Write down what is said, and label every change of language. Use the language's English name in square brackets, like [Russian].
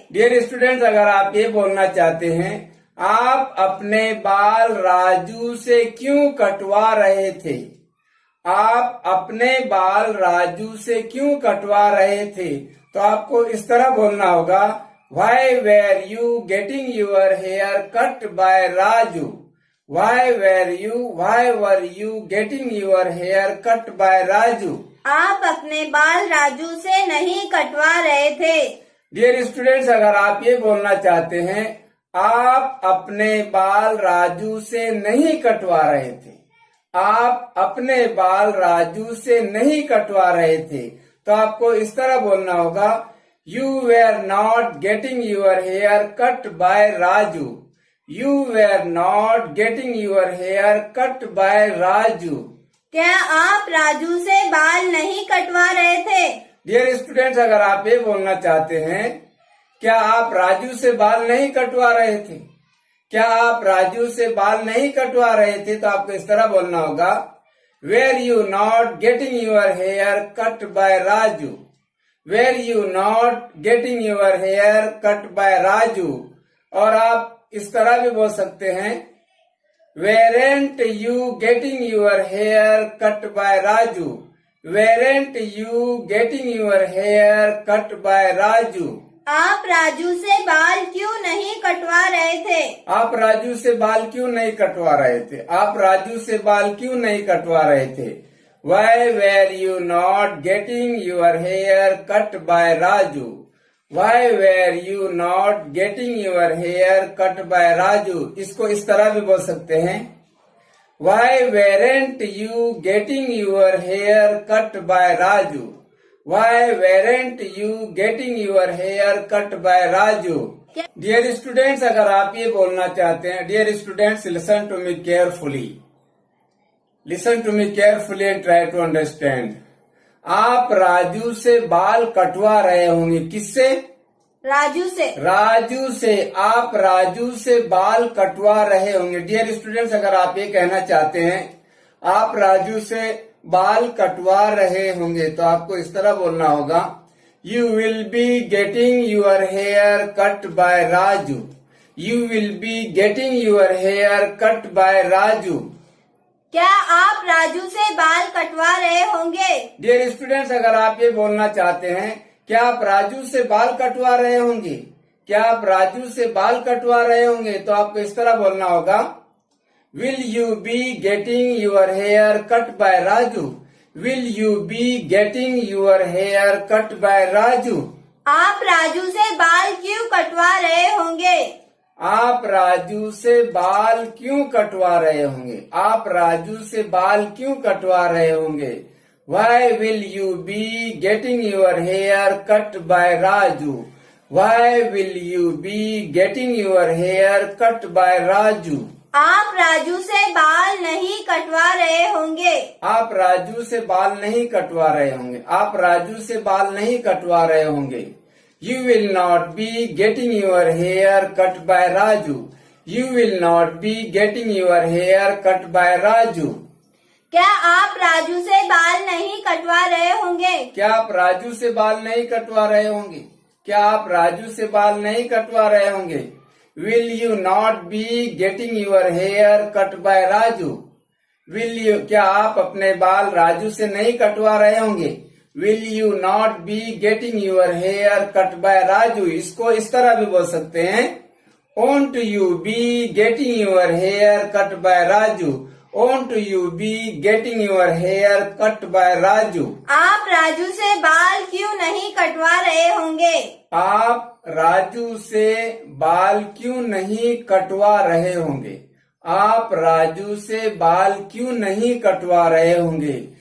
[Hindi] Dear students, अगर आप ये बोलना चाहते हैं आप अपने बाल राजू से क्यों कटवा रहे थे, आप अपने बाल राजू से क्यों कटवा रहे थे, तो आपको इस तरह बोलना होगा, [English] Why were you getting your hair cut by Raju? Why were you getting your hair cut by Raju? [Hindi] आप अपने बाल राजू से नहीं कटवा रहे थे। डियर स्टूडेंट्स, अगर आप ये बोलना चाहते हैं आप अपने बाल राजू से नहीं कटवा रहे थे, आप अपने बाल राजू से नहीं कटवा रहे थे, तो आपको इस तरह बोलना होगा, [English] You were not getting your hair cut by Raju. You were not getting your hair cut by Raju. [Hindi] क्या आप राजू से बाल नहीं कटवा रहे थे? डियर स्टूडेंट्स, अगर आप ये बोलना चाहते हैं क्या आप राजू से बाल नहीं कटवा रहे थे, क्या आप राजू से बाल नहीं कटवा रहे थे, तो आपको इस तरह बोलना होगा, [English] Were you not getting your hair cut by Raju? Were you not getting your hair cut by Raju? [Hindi] और आप इस तरह भी बोल सकते हैं, [English] Weren't you getting your hair cut by Raju? Weren't you getting your hair cut by Raju? [Hindi] आप राजू से बाल क्यों नहीं कटवा रहे थे? आप राजू से बाल क्यों नहीं कटवा रहे थे, आप राजू से बाल क्यों नहीं कटवा रहे थे। [English] Why were you not getting your hair cut by Raju? Why were you not getting your hair cut by Raju? [Hindi] इसको इस तरह भी बोल सकते हैं, [English] Why weren't you getting your hair cut by Raju? Why weren't you getting your hair cut by Raju? Dear students, [Hindi] अगर आप ये बोलना चाहते हैं, [English] Dear students listen to me carefully, listen to me carefully and try to understand. [Hindi] आप राजू से बाल कटवा रहे होंगे, किससे? राजू से। राजू से, आप राजू से बाल कटवा रहे होंगे। डियर स्टूडेंट्स, अगर आप ये कहना चाहते हैं आप राजू से बाल कटवा रहे होंगे, तो आपको इस तरह बोलना होगा, [English] You will be getting your hair cut by Raju. You will be getting your hair cut by Raju. [Hindi] क्या आप राजू से बाल कटवा रहे होंगे? डियर स्टूडेंट्स, अगर आप ये बोलना चाहते हैं क्या आप राजू से बाल कटवा रहे होंगे, क्या आप राजू से बाल कटवा रहे होंगे, तो आपको इस तरह बोलना होगा, [English] Will you be getting your hair cut by Raju? Will you be getting your hair cut by Raju? [Hindi] आप राजू से बाल क्यों कटवा रहे होंगे? आप राजू से बाल क्यों कटवा रहे होंगे, आप राजू से बाल क्यों कटवा रहे होंगे। [English] Why will you be getting your hair cut by Raju? Why will you be getting your hair cut by Raju? [Hindi] आप राजू से बाल नहीं कटवा रहे होंगे। आप राजू से बाल नहीं कटवा रहे होंगे, आप राजू से बाल नहीं कटवा रहे होंगे। [English] You will not be getting your hair cut by Raju. You will not be getting your hair cut by Raju. [Hindi] क्या आप राजू से बाल नहीं कटवा रहे होंगे? क्या आप राजू से बाल नहीं कटवा रहे होंगे, क्या आप राजू से बाल नहीं कटवा रहे होंगे। [English] Will you not be getting your hair cut by Raju? Will you, [Hindi] क्या आप अपने बाल राजू से नहीं कटवा रहे होंगे। [English] Will you not be getting your hair cut by Raju? [Hindi] इसको इस तरह भी बोल सकते हैं, [English] Won't you be getting your hair cut by Raju? Won't you be getting your hair cut by Raju? [Hindi] आप राजू से बाल क्यों नहीं कटवा रहे होंगे? आप राजू से बाल क्यों नहीं कटवा रहे होंगे, आप राजू से बाल क्यों नहीं कटवा रहे होंगे।